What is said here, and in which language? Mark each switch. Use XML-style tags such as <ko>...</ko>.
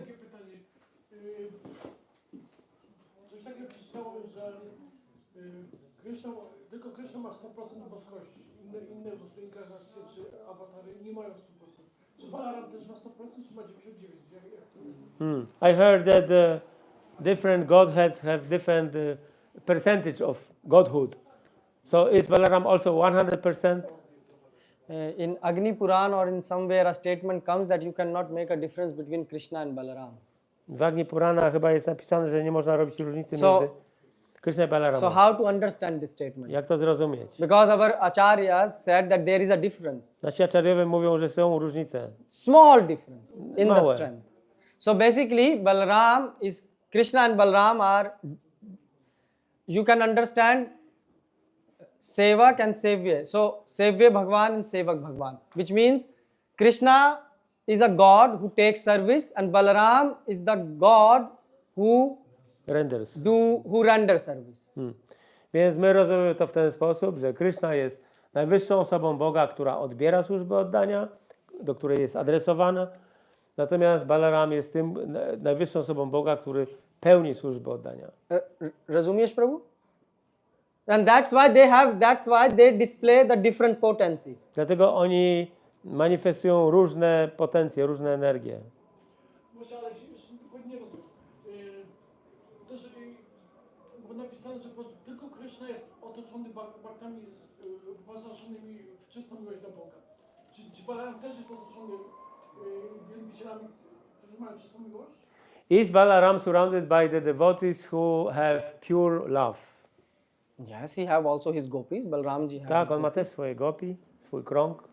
<pl>Takie pytanie. Coś takiego przeczytałem, że tylko Krishna ma 100% boskości. Inne po prostu inkarnacje czy awatary nie mają 100%. Czy Balaram też ma 100%, czy ma 99%?</pl> <en>I heard that different godheads have different percentage of godhood. So is Balaram also 100%? In Agni Puran or in somewhere a statement comes that you cannot make a difference between Krishna and Balaram.</en> <pl>W Agni Purana chyba jest napisane, że nie można robić różnicy</pl> <en>So-</en> <pl>między Krishna i Balaramem.</pl> <en>So how to understand this statement?</en> <pl>Jak to zrozumieć?</pl> <en>Because our acharyas said that there is a difference,</en> <pl>Nasi acharyowie mówią, że są różnice.</pl> <en>small difference in the</en> <pl>Małe.</pl> <en>strength. So basically, Krishna and Balaram are, you can understand Sevak and Sevya. So Sevya Bhagwan and Sevak Bhagwan, which means Krishna is a god who takes service and Balaram is the god who Renders. renders service.</en> <pl>Więc my rozumiemy to w ten sposób, że Krishna jest najwyższą osobą Boga, która odbiera służbę oddania, do której jest adresowana. Natomiast Balaram jest tym najwyższą osobą Boga, który pełni służbę oddania. Rozumiesz, Prabhu?</pl> <en>And that's why they display the different potency.</en> <pl>Dlatego oni manifestują różne potencje, różne energie. Może, ale jeszcze dokładnie nie rozumiem. Też było napisane, że po prostu tylko Krishna jest otoczony baktami wyposażonymi w czystą miłość do Boga. Czy Balaram też jest otoczony wielbicielami, którzy mają czystą miłość?</pl> <en>Is Balaram surrounded by the devotees who have pure love? Yes, he have also his gopis. Balramji has. Tak, on ma też swoje gopi, swój krąg.</en>